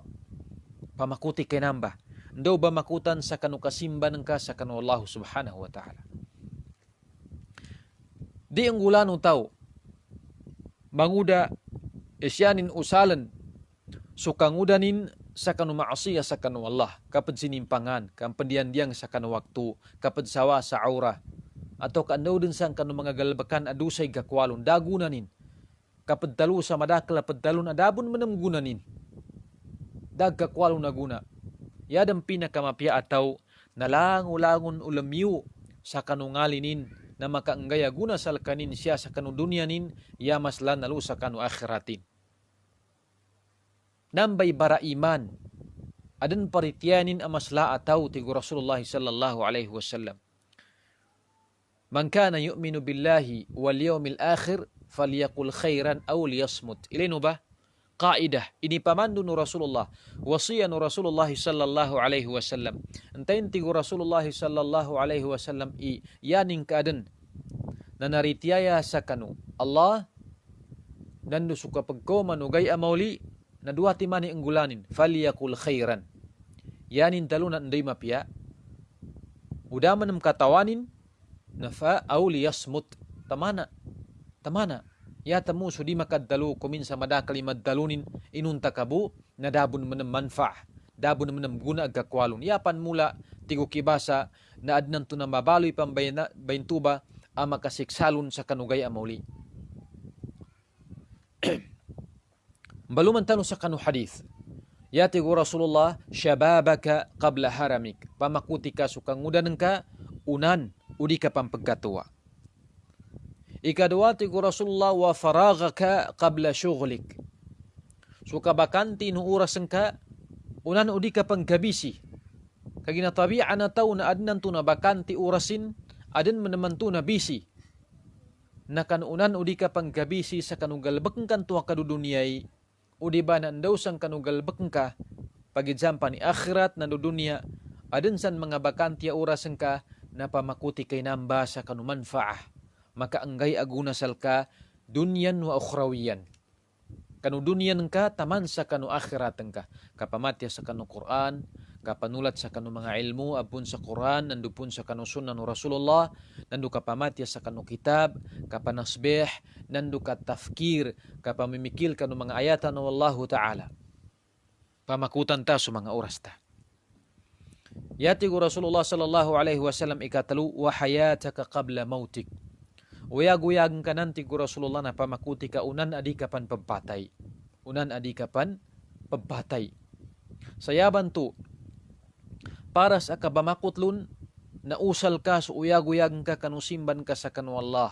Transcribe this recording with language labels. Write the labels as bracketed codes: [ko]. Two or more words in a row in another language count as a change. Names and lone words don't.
[mdh] Pamakuti kay namba. Daw ba makutan sa kanu kasimban ka sa kanu [ar] الله سبحانه وتعالى. [mdh] Di ang gulano tao, manguda isyanin usalan, sukangudanin sa kanu maasiya sa kanu Allah, kapag sinimpangan, kapag diyan sa kanu waktu, kapag sawa sa aura, atau kandaw din sang kanu mga galbakan adusay gakwalon, dagunanin, kapag dalu sa madakla, padalon adabon manamgunanin, daggakwalon na guna. Yadang pinakamapya ataw nalangulangon ulamyu sa kanungalinin na makaanggaya guna sa kanin siya sa kanudunyanin, yamaslan nalu sa kanu akhiratin. Nambay bara iman, adan parityanin amasla ataw tigo Rasulullah [ar] صلى الله عليه وسلم. من كان يؤمن بالله واليوم الآخر فليقل خيرا أو ليصمت. [mdh] Ilino ba? Kaidah, ini pamandu nu Rasulullah, wasiya nu Rasulullah [ar] صلى الله عليه وسلم. [mdh] Antayin tigo Rasulullah [ar] صلى الله عليه وسلم [mdh] yaning kaadan na naritiyaya sa kanu Allah nandu suka pagkoma nu gay amauli na dua timani anggulanin, [ar] فليقل خيرا. [mdh] Yanin talunan nday mapya, udaman ng katawanin na fa [ar] أو ليصمت. [mdh] Tamana. Yata mo so di makadalu kumin sa madakali madalunin inunta kabu na dabon man ng manfa, dabon man ng guna agkakwalon. Yapan mula tigo kibasa na adnan to na mabaloy pambayntuba ang makasiksalon sa kanugay amauli. Baluman talo sa kanu hadith. Yati go Rasulullah, [ar] شبابك قبل هرمك. [mdh] Pamakuti ka sukangudan ka, unan, udi ka pampagkatuwa. Ikadua ti ku Rasulullah [ar] وفراغك قبل شغلك. [mdh] Suka bakanti nu urasan ka unan udi ka panggabisi. Kagina tabi'a na tao na adnan tu na bakanti urasin adin meneman tu na bisi. Na kanunan udi ka panggabisi sa kanugalbek kan tuwa kadu duniyai. Udi ba na ndaw sang kanugalbek ka pagidjampa ni akhirat na dunia adin san mga bakanti urasan ka na pamakuti kay namba sa kanumanfaah. Maka anggay aguna salka [ar] دنيا وأخرويا. [mdh] Kanu dunyan ka taman sa kanu akhiratan ka. Kapamatya sa kanu Quran, kapanulat sa kanu mga ilmu apun sa Quran, nandu pun sa kanu sunnah nu Rasulullah, nandu kapamatya sa kanu kitab, kapanasbih, nandu katafkir, kapamimikil kanu mga ayatan nu [ar] والله تعالى. [mdh] Pamakutan ta sa mga oras ta. Yati ku Rasulullah [ar] صلى الله عليه وسلم [mdh] ikatalu [ar] وحياتك قبل موتك. [mdh] Uyag-uyag ka nanti ku Rasulullah na pamakuti ka unan adi kapan pagpatay. Unan adi kapan pagpatay. Sayaban tu, para sa kabamakutlun, na usal ka so uyag-uyag ka kanusimban ka sa kanu Allah.